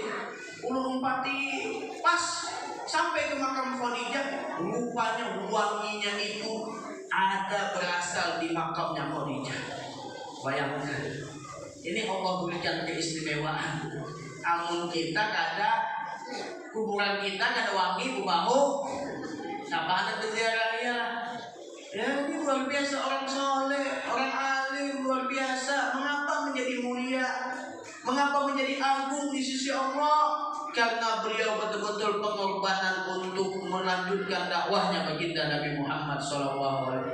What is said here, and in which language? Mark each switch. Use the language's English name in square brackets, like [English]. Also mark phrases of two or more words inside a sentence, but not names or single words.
[Banjar] Ulun umpati pas sampai ke makam Khadijah. [Indonesian] Rupanya wanginya itu ada berasal di makamnya Khadijah. Bayangkan, ini Allah berikan keistimewaan. [Banjar] Amun kita kada kuburan kita kada wangi bau, siapa berziarah ya? [Indonesian] Ya ini luar biasa, orang soleh, orang alim luar biasa. Mengapa menjadi mulia? Mengapa menjadi agung di sisi Allah? Karena beliau betul-betul pengorbanan untuk melanjutkan dakwahnya baginda Nabi Muhammad SAW.